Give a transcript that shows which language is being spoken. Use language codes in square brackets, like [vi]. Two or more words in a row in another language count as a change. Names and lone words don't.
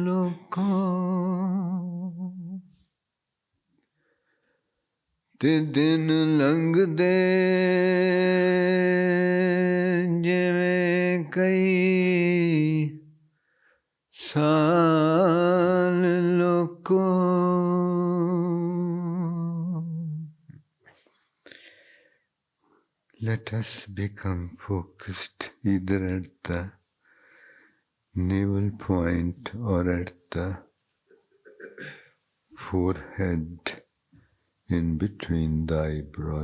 [pa] ਲੋਕੋ ਤੇ ਦਿਨ ਲੰਘਦੇ ਜਿਵੇਂ ਕਈ ਸਾਲ ਲੋਕੋ. [en] Let us become focused either at the navel point or at the forehead, in between the eyebrows.